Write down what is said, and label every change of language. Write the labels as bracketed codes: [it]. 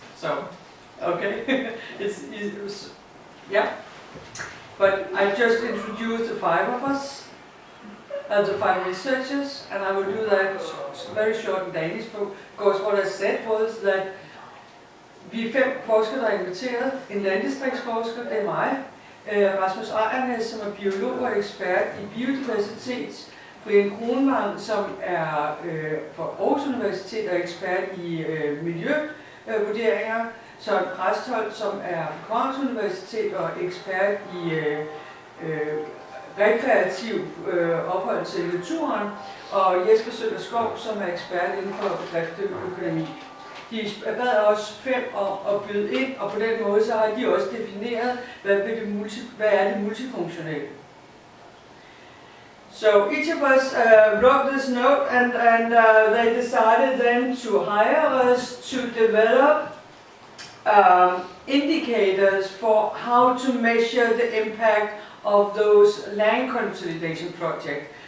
[en] So, okay, it's yeah. But I just introduced the 5 of us, the 5 researchers, and I will do that very short in Danish, because what I said was that [da] vi er 5 forskere, der er inviteret. En landdistriktsforsker, det er mig. Rasmus Akernes, som er biolog og ekspert i biodiversitet. Brian Kronwang, som er fra Aarhus Universitet og ekspert i miljøvurderinger. Søren Præstholm, som er fra Københavns Universitet og ekspert i rekreativ ophold til naturen. Og Jesper Søberskov, som er ekspert inden for bedriftsøkonomi. De bad os 5 om at byde ind, og på den måde så har de også defineret, hvad er det multifunktionelle. [en] So each of us wrote this note, and they decided then to hire us to develop indicators for how to measure the impact of those land consolidation projects.